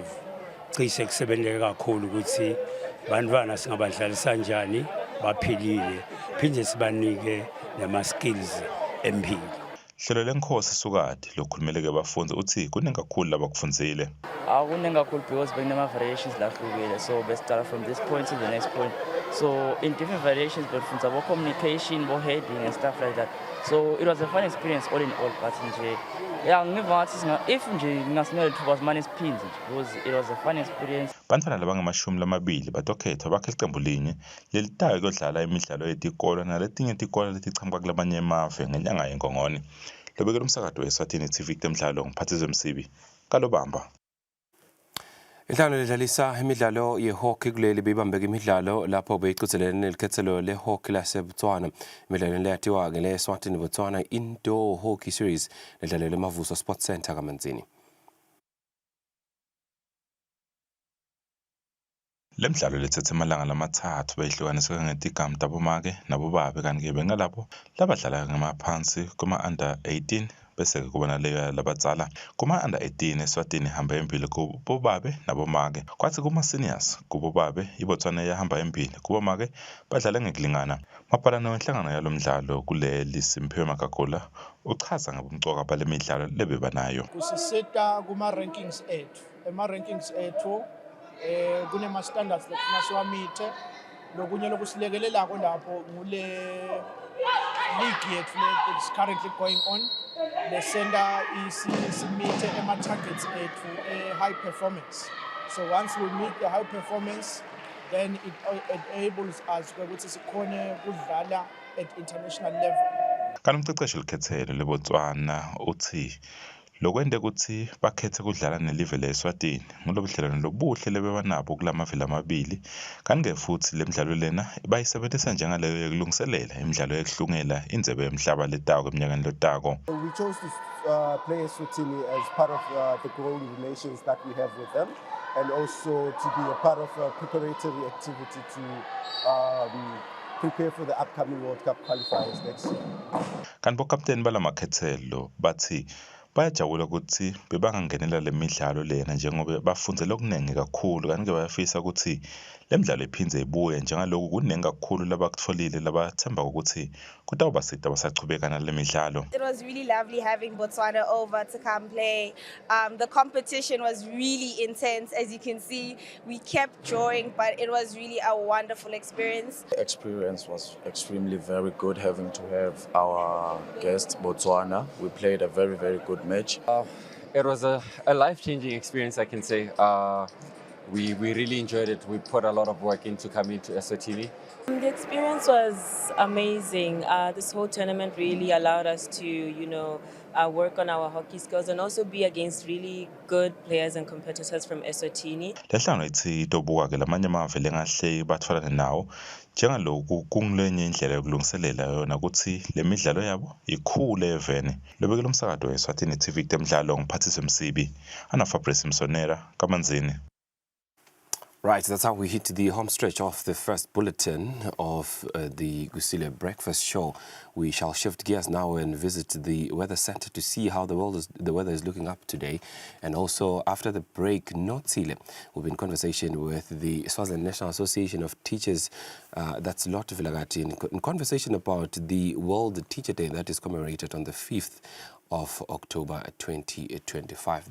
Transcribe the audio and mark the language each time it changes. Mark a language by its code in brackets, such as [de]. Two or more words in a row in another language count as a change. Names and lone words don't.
[ss] Cishe kusebenzeke kakhulu ukuthi bantwana singabadlalisa kanjani baphilile phinde sibanike nama skills empilo. Hlelo lenkhosi sukade lokhulumeleke abafundi uthi kuningi kakhulu labakufundzile. Kuningi kakhulu because bekunama variations lahlukile, [en] so we start from this point to the next point. So in different variations befundza about communication, about heading and stuff like that. So it was a fun experience all in all, but [ss] nje ngiva ngathi [en] if [ss] nje ngasinikele thuba simane siphinde [en] because it was a fun experience. [ss] Bantwana labangama-20 batokhethwa bakhe iqembu linye lelitayo kuyodlala imidlalo yetikolo naletinye itikolo letichamuka kulamanye emave ngenyanga yeNgongoni. Lobekela umsakazo weSwatini TV kutemidlalo ngiphathizwe Msibi kalobamba. Inhlangano ledlalisa imidlalo yehockey kuleli beyibambeka imidlalo lapho beyiqhudelene nelikhethelo lehockey laseBotswana. Imidlalo leyathiwa ke leSwatini Botswana Indoor Hockey Series ledlalelwe eMavuso Sports Center kaManzini. Lemidlalo lethethe amalanga lamathathu bayihlukaniswe ngetigama tabomake nabobabe kanti-ke bengalapho labadlala ngamaphansi kuma-under 18 bese kuba naleyo labadzala kuma-under 18 eSwatini ihamba embili kubobabe nabomake, kwathi kuma-seniors kubobabe iBotswana yahamba embili kubomake badlale ngekulingana. Mabhalane wenhlangano yalo mdlalo kuleli Simphiwe Magagula uchaza ngobumcoka bale midlalo lebebanayo. Kusisita kuma-rankings ethu, ema-rankings ethu kunema standards lefuna siwamithe, lokunye lokusilekelelako lapho ngule league yethu [en] that is currently going on. The sender [ss] isimite ema targets ethu [en] high performance. So once we meet the high performance, then it enables us [ss] ukuthi sikhone kudlala [en] at international level. [ss] Kanti umceceshi likhethelo leBotswana uthi lokwende ukuthi bakhethe kudlala nelive leSwatini ngolobudlelwano lobuhle lebebanabo kulamavili amabili kanti-ke futhi lemidlalo lena bayisebenzisa njengaleyo yokulungiselela imidlalo yokuhlungela indebe yomhlaba letako eminyakeni lotako. [en] We chose to play Eswatini as part of the growing relations that we have with them, and also to be a part of a preparatory activity to prepare for the upcoming World Cup qualifiers next year. [ss] Kanti bokapteni balamakhethelo bathi bayajabula ukuthi bebangangenela lemidlalo lena njengoba bafundzele okuningi kakhulu kanti-ke bayafisa ukuthi lemidlalo iphindze ibuye njengaloku kuningi kakhulu labakutfolile labathemba ukuthi kutawubasita basachubeka nale midlalo. [en] It was really lovely having Botswana over to come play. The competition was really intense. As you can see, we kept drawing, but it was really a wonderful experience. The experience was extremely very good having to have our guest Botswana. We played a very, very good match. It was a life-changing experience, I can say. We really enjoyed it. We put a lot of work into coming to Eswatini. The experience was amazing. This whole tournament really allowed us to, work on our hockey skills, and also be against really good players and competitors from Eswatini. [ss] Lehlangano ithi tobuka ke lamanye amave lengahle batfolana nawo njengaloku kungilenye indlela yokulungiselela yona ukuthi lemidlalo yabo ikhule evene. Lobekela umsakazo weSwatini TV temidlalo ngiphathiswe Msibi ana Fabrice Msonera kaManzini. [en] Right, that's how we hit the home stretch of the first bulletin of the Kusile breakfast show. We shall shift gears now and visit the weather center to see how the weather is looking up today. And also, after the break, Kusile will be in conversation with the Swaziland National Association of Teachers, that's Lot Vilagati, in conversation about the World Teacher Day that is commemorated on the 5th of October 2025.